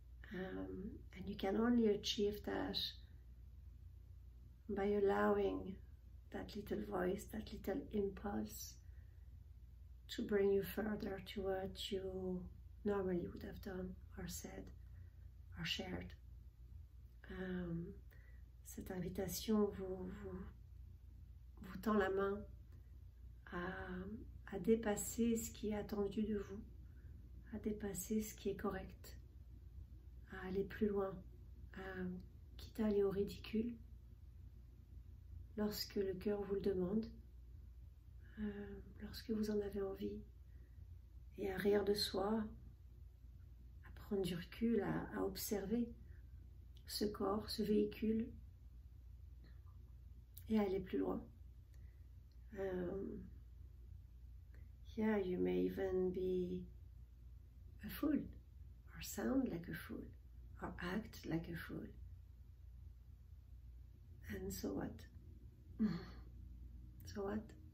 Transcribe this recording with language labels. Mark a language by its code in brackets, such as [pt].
[en] And you can only achieve that by allowing that little voice, that little impulse to bring you further to what you normally would have done or said or shared. [fr] Cette invitation vous tend la main à dépasser ce qui est attendu de vous, à dépasser ce qui est correct, à aller plus loin, quitte à aller au ridicule lorsque le cœur vous le demande, lorsque vous en avez envie, et à rire de soi, à prendre du recul, à observer ce corps, ce véhicule, et à aller plus loin. [en] Yeah, you may even be a fool, or sound like a fool, or act like a fool. And so what? So what?